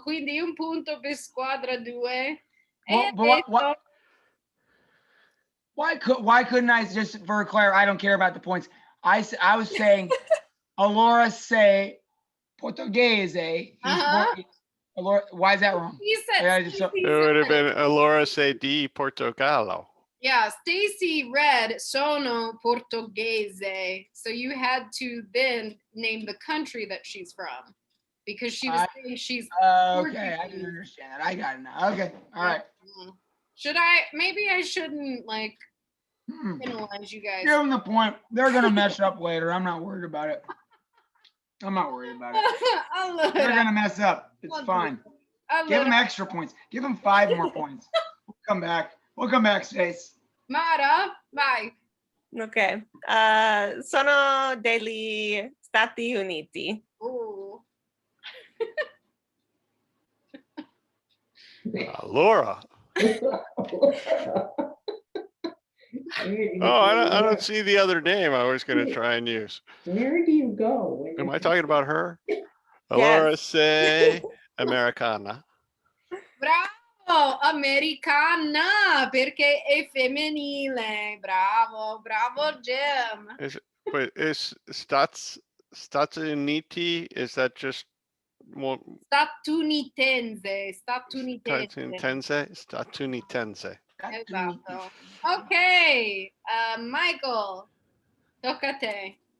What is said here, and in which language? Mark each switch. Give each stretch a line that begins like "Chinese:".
Italian: Quindi un punto per squadra 2.
English: Why couldn't I just, for Claire, I don't care about the points. I was saying,
Italian: allora say Portoghese.
English: Allora, why is that wrong? He said, it would have been
Italian: allora say di Portogallo.
English: Yeah, Stacy read
Italian: sono portoghese.
English: So you had to then name the country that she's from because she was saying she's okay, I didn't understand that. I got it now. Okay, all right. Maybe I shouldn't like penalize you guys. Give them the point. They're gonna mess up later. I'm not worried about it. I'm not worried about it. They're gonna mess up. It's fine. Give them extra points. Give them 5 more points. We'll come back. We'll come back, Stace.
Italian: Mara, vai. Ok. Sono degli Stati Uniti. Allora.
English: I don't see the other name I was going to try and use. Where do you go? Am I talking about her?
Italian: Allora say Americana. Bravo, americana, perché è femminile. Bravo, bravo, Jim.
English: Is Stati Uniti, is that just more?
Italian: Statunitense. Statunitense. Esatto. Ok, Michael, tocca a te.